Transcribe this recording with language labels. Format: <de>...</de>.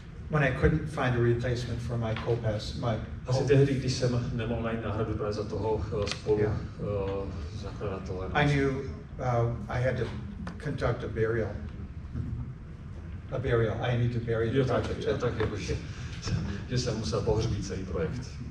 <en>When I couldn't find a replacement for my co-pastor,</en> <cs>Asi tehdy, když jsem nemohl najít náhradu právě za toho spolu zakladatele.</cs> <en>I knew I had to conduct a burial. I need to bury the project.</en> <cs>Tak jako, že jsem musel pohřbít celý projekt.</cs>